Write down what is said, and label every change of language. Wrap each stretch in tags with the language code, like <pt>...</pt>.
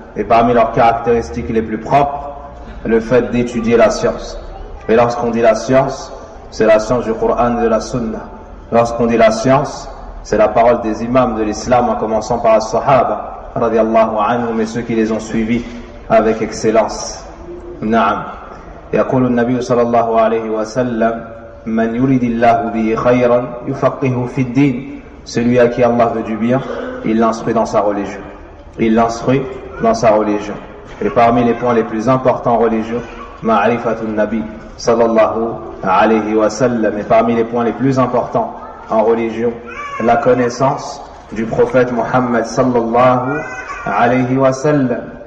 <fr>Et parmi leurs caractéristiques les plus propres, le fait d'étudier la science. Et lorsqu'on dit la science, c'est la science du Coran et de la Sunnah. Lorsqu'on dit la science, c'est la parole des imams de l'islam, en commençant par les Sahaba radiyallahu anhum et ceux qui les ont suivis avec excellence.</fr> <ar>Na'am. يقول النبي صلى الله عليه وسلم من يريد الله به خيرا يفقهه في الدين.</ar> <fr>Celui à qui Allah veut du bien, il l'instruit dans sa religion. Il l'instruit dans sa religion. Et parmi les points les plus importants en religion, ma'rifatun nabi sallallahu alayhi wa sallam. Et parmi les points les plus importants en religion, la connaissance du prophète Muhammad sallallahu alayhi wa sallam.</fr>